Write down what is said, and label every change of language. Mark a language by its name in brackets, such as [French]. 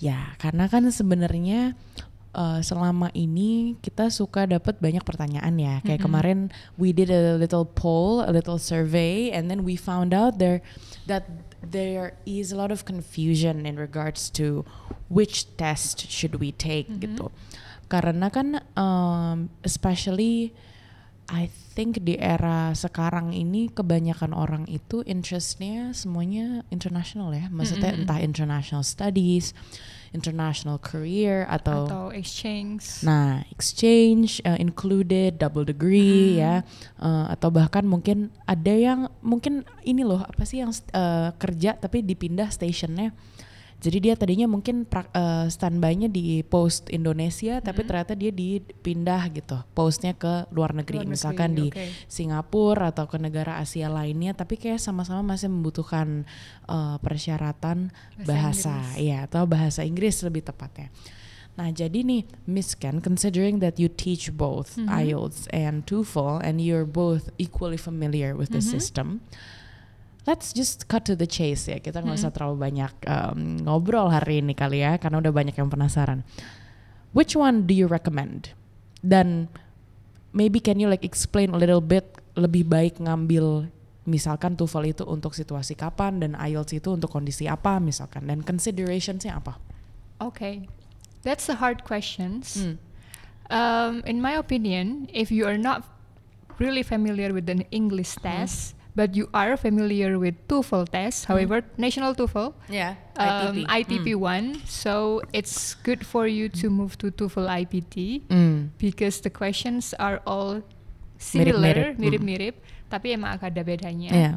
[Indonesian] Ya, karena kan sebenarnya selama ini kita suka dapat banyak pertanyaan ya. Kayak kemarin [English] we did a little poll, a little survey, and then we found out that there is a lot of confusion in regards to which test should we take gitu. [Indonesian] Karena kan [English] especially I think [Indonesian] di era sekarang ini kebanyakan orang itu interestnya semuanya international ya. Maksudnya entah international studies, international career atau [English] exchange. [Indonesian] Nah, exchange included, double degree ya, atau bahkan mungkin ada yang mungkin ini loh apa sih yang kerja tapi dipindah stationnya. Jadi dia tadinya mungkin standby-nya di post Indonesia, tapi ternyata dia dipindah gitu, postnya ke luar negeri, misalkan di Singapura atau ke negara Asia lainnya, tapi kayak sama-sama masih membutuhkan persyaratan bahasa ya, atau bahasa Inggris lebih tepatnya. Nah jadi nih [English] Miss Ken, considering that you teach both IELTS and TOEFL and you're both equally familiar with the system, let's just cut to the chase ya. [Indonesian] Kita nggak usah terlalu banyak ngobrol hari ini kali ya, karena udah banyak yang penasaran. [English] Which one do you recommend? [Indonesian] Dan [English] maybe can you like explain a little bit [Indonesian] lebih baik ngambil misalkan TOEFL itu untuk situasi kapan dan IELTS itu untuk kondisi apa misalkan, dan considerationsnya apa? [English] Okay, that's a hard questions. In my opinion, if you are not really familiar with the English test, but you are familiar with TOEFL test, however, national TOEFL, ITP 1, so it's good for you to move to TOEFL IBT because the questions are all similar, [Indonesian] mirip-mirip, tapi emang agak ada bedanya.